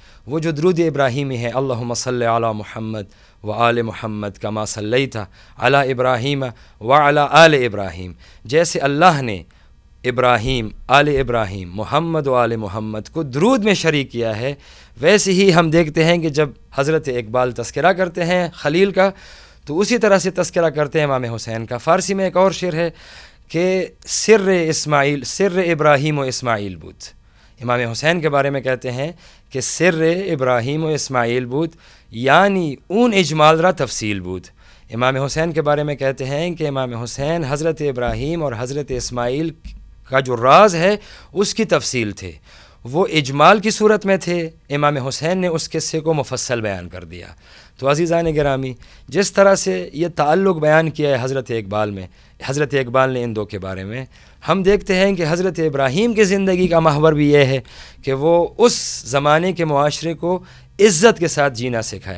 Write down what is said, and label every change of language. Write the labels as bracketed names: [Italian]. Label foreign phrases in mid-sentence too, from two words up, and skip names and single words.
[Urdu] وہ جو درود ابراہیمی ہے، [Arabic] اللہم صلی علی محمد وآل محمد کما صلیت علی ابراہیم وعلی آل ابراہیم، [Urdu] جیسے اللہ نے ابراہیم، آل ابراہیم، محمد و آل محمد کو درود میں شریک کیا ہے، ویسے ہی ہم دیکھتے ہیں کہ جب حضرت اقبال تذکرہ کرتے ہیں خلیل کا تو اسی طرح سے تذکرہ کرتے ہیں امام حسین کا۔ فارسی میں ایک اور شعر ہے کہ [Persian] سر اسماعیل، سر ابراہیم و اسماعیل بود، [Urdu] امام حسین کے بارے میں کہتے ہیں کہ [Persian] سر ابراہیم و اسماعیل بود [Urdu] یعنی [Persian] اون اجمال را تفصیل بود۔ [Urdu] امام حسین کے بارے میں کہتے ہیں کہ امام حسین حضرت ابراہیم اور حضرت اسماعیل کا جو راز ہے اس کی تفصیل تھے، وہ اجمال کی صورت میں تھے، امام حسین نے اس قصے کو مفصل بیان کر دیا۔ تو عزیزان گرامی، جس طرح سے یہ تعلق بیان کیا ہے حضرت اقبال میں، حضرت اقبال نے ان دو کے بارے میں، ہم دیکھتے ہیں کہ حضرت ابراہیم کی زندگی کا محور بھی یہ ہے کہ وہ اس زمانے کے معاشرے کو عزت کے ساتھ جینا سکھائیں۔